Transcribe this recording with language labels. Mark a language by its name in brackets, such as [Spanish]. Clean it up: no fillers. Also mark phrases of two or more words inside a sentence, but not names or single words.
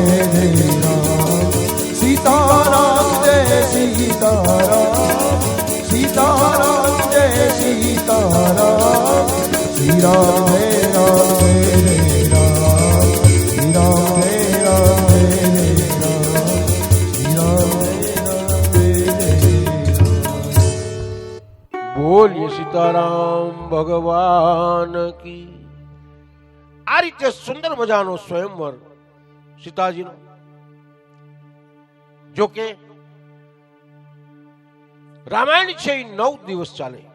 [Hindi] सीताराम जय सीताराम, सीताराम जय सीताराम, श्री राम जय राम श्री राम जय राम श्री राम [Gujarati] બોલીએ સીતારામ ભગવાન કી. આ રીતે સુંદર મજાનો સ્વયંવર સીતાજીનો. જો કે રામાયણ છે એ 9 દિવસ ચાલે.